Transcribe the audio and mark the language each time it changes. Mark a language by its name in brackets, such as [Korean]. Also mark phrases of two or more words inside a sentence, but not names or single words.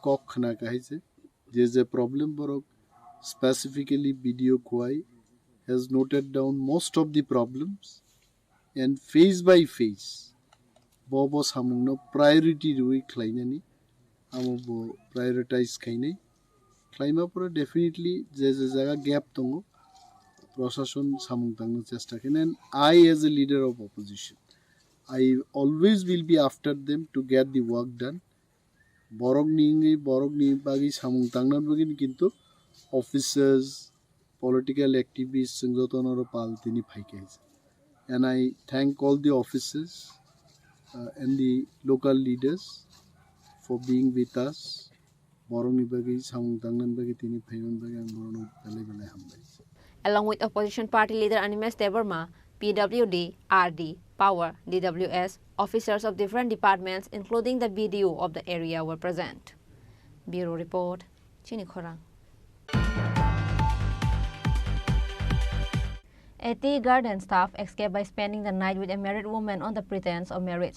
[Kok Borok] কক্ষ না কাহিছে যে প্রবলেম বড় [English] specifically BDO কোয়াই has noted down most of the problems and phase by phase [Kok Borok] বব সামুংনো প্রায়োরিটি রুই খাইনানি আমবো প্রায়োরিটাইজ খাইনাই খাইমা পরে ডেফিনেটলি যে জায়গা গ্যাপ দङ প্রশাসন সামুং তাংনো চেষ্টা খাইনেন [English] I as a leader of opposition I always will be after them to get the work done. [Kok Borok] Borok ni bagi samung tangnan bagin kintu officers, [English] political activists [Kok Borok] singjotonoro pal tini phaike. [English] And I thank all the officers and the local leaders for being with us. [Kok Borok] Borok ni bagi samung tangnan bagi tini phaiman bagi ang borok belai hambai. [English] Along with opposition party leader Animesh Debarma, PWD, RD, Power, DWS, officers of different departments including the BDO of the area were present. Bureau Report, Chini Khorang. A tea garden staff escaped by spending the night with a married woman on the pretense of marriage.